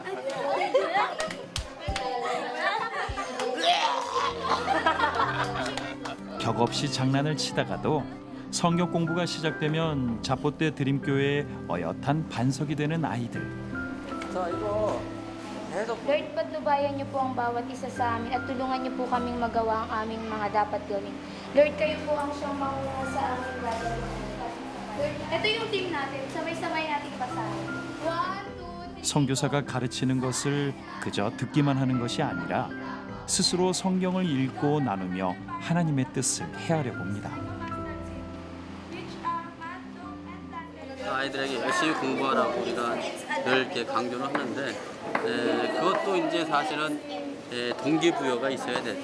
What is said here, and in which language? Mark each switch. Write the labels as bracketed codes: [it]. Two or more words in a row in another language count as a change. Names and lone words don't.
[ko] 격 없이 장난을 치다가도 성경 공부가 시작되면 자포대 드림교회의 어엿한 반석이 되는 아이들. 자, 이거 계속 [tl] Lord, patnubayan niyo po ang bawat isa sa amin at tulungan niyo po kaming magawa ang aming mga dapat gawin. Lord, kayo po ang siyang mauna sa aming gagawin. Lord, ito yung team natin. Sabay-sabay nating basahin. 1, 2, 3. [ko] 선교사가 가르치는 것을 그저 듣기만 하는 것이 아니라 스스로 성경을 읽고 나누며 하나님의 뜻을 헤아려 봅니다. 아이들에게 열심히 공부하라고 우리가 늘 이렇게 강조를 하는데 그것도 이제 사실은 동기부여가 있어야 되죠.